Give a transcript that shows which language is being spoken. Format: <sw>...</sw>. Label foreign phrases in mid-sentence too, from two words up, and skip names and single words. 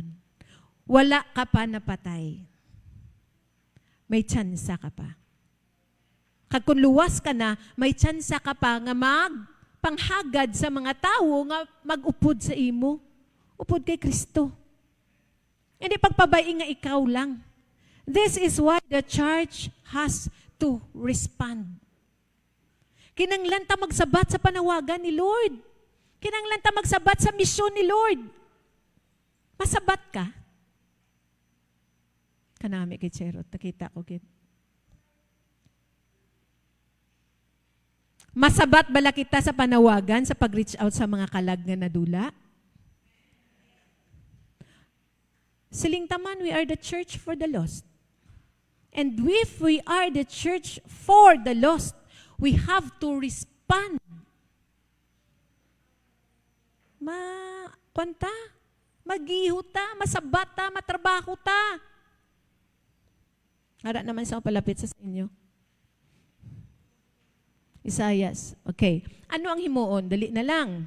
<hil>Wala ka pa napatay. May tsansa ka pa. Kag kung luwas ka na, may tsansa ka pa nga magpanghagad sa mga tao nga magupod sa imo. Upod kay Kristo. Hindi pagpabayi nga ikaw lang.</hil> <en>This is why the church has to respond.</en> <hil>Kinanglan ta magsabat sa panawagan ni Lord. Kinanglan ta magsabat sa misyon ni Lord. Masabat ka? Kanami kay Cherot, nakita ko gid. Masabat bala kita sa panawagan sa pag-</hil> <en>reach out</en> <hil>sa mga kalag nga nadula? Siling taman,</hil> <en>we are the church for the lost. And if we are the church for the lost, We have to respond.</en> <hil>Kwanta, magiho ta, masabat ta, matrabaho ta. Ara naman sa palapit sa inyo. Isayas. Okay. Ano ang himuon? Dali na lang.</hil>